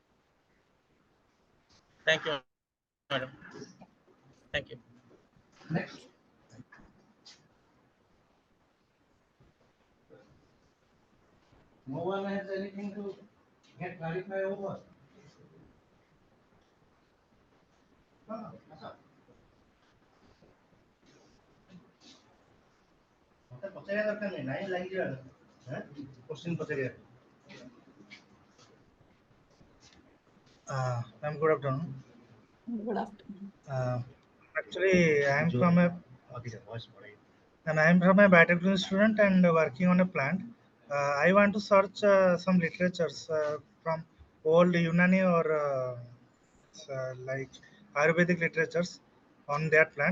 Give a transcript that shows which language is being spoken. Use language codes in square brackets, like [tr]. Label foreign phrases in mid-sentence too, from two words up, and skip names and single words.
[en] Thank you, madam. Thank you. Next. No one has anything to get clarified over. [or] ପଚାରିବା ଦରକାର ନାହିଁ, ନାଇଁ ଲାଗିଯିବା କ୍ୱେଶ୍ଚିନ୍ ପଚାରିବା। [en] Ma'am, good afternoon. Good afternoon. Actually, I am from a biotechnology student and working on a plant. I want to search some literatures from old Unani or like Ayurvedic literatures on that plant.